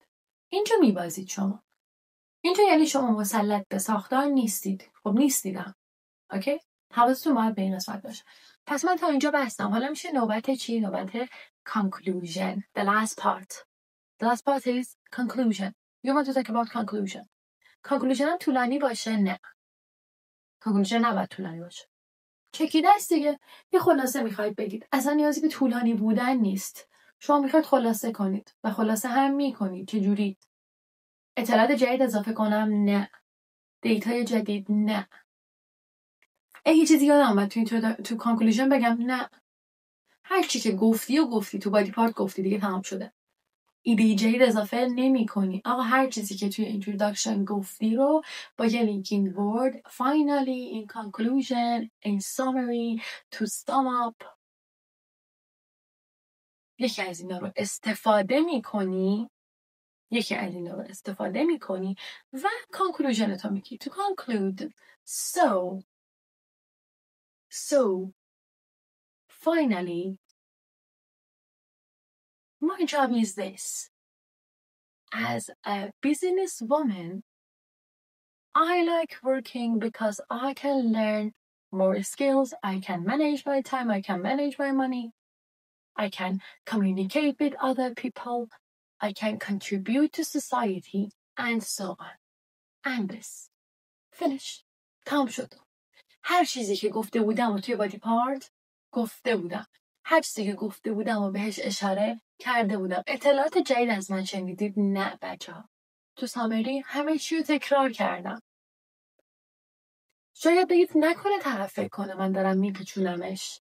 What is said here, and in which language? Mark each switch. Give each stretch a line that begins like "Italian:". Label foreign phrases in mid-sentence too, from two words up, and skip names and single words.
Persian: اینجا میبازید شما. اینجا یعنی شما مسلط به ساختار نیستید. خب نیستیدم. اوکی؟ حواستون باید به این قسمت باشه. پس من تا اینجا بستم. حالا میشه نوبت چی؟ نوبت conclusion.
English: The last part. The last part is conclusion. You want to talk about conclusion.
Persian: conclusion هم طولانی باشه؟ نه. conclusion نباید طولانی باشه. چکیده است دیگه. یه خلاصه میخواید بگید. اصلا نیازی به طولانی بودن نیست. شما میخواید خلاصه کنید و خلاصه هم میکنید. چجوری؟ اطلاعات جدید اضافه کنم؟ نه. دیتای جدید؟ نه. یه چیزی یادم اومد تو کانکلوژن بگم؟ نه. هر چی که گفتی تو بادی پارت گفتی دیگه تمام شده. ایده جدید اضافه نمی کنی. آقا هر چیزی که توی اینتروداکشن گفتی رو با یه
English: linking word finally, in conclusion, in summary, to sum up
Persian: یکی از اینا رو استفاده می کنی و کانکلوژن تو میگی.
English: To conclude, so finally My job is this. As a business woman, I like working because I can learn more skills. I can manage my time. I can manage my money. I can communicate with other people. I can contribute to society and so on. And this. Finish.
Persian: تمام شد. هر چیزی که گفته بودم و توی بادی پارت گفته بودم. هر چیزی که گفته بودم و بهش اشاره کرده بودم. اطلاعات جدید از من شنیدید؟ نه بچه‌ها. تو سامری همه چی رو تکرار کردم. شاید بگید نکنه طرف فکر کنه من دارم میپیچونمش.